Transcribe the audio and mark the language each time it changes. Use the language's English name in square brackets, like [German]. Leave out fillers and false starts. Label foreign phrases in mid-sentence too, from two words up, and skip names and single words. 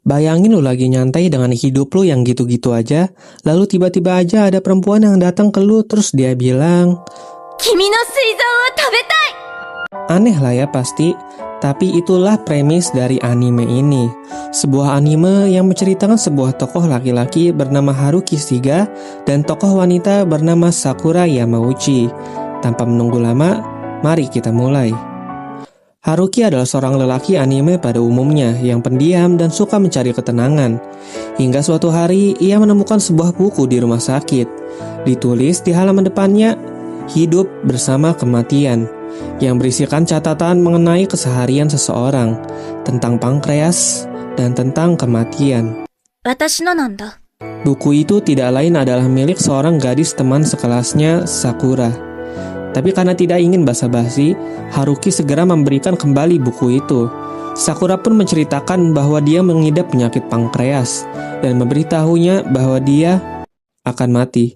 [Indonesian] Bayangin lu lagi nyantai dengan hidup lu yang gitu-gitu aja, lalu tiba-tiba aja ada perempuan yang datang ke lu terus dia bilang, [Japanese] 君の膵臓を食べたい! [Indonesian] aneh lah ya pasti, tapi itulah premis dari anime ini. Sebuah anime yang menceritakan sebuah tokoh laki-laki bernama Haruki Shiga dan tokoh wanita bernama Sakura Yamauchi. Tanpa menunggu lama, mari kita mulai. Haruki adalah seorang lelaki anime pada umumnya yang pendiam dan suka mencari ketenangan. Hingga suatu hari, ia menemukan sebuah buku di rumah sakit. Ditulis di halaman depannya, Hidup Bersama Kematian, yang berisikan catatan mengenai keseharian seseorang, tentang pankreas, dan tentang kematian. [Japanese] 私のなんだ。 [Indonesian] Buku itu tidak lain adalah milik seorang gadis teman sekelasnya, Sakura. Tapi karena tidak ingin basa-basi, Haruki segera memberikan kembali buku itu. Sakura pun menceritakan bahwa dia mengidap penyakit pankreas dan memberitahunya bahwa dia akan mati.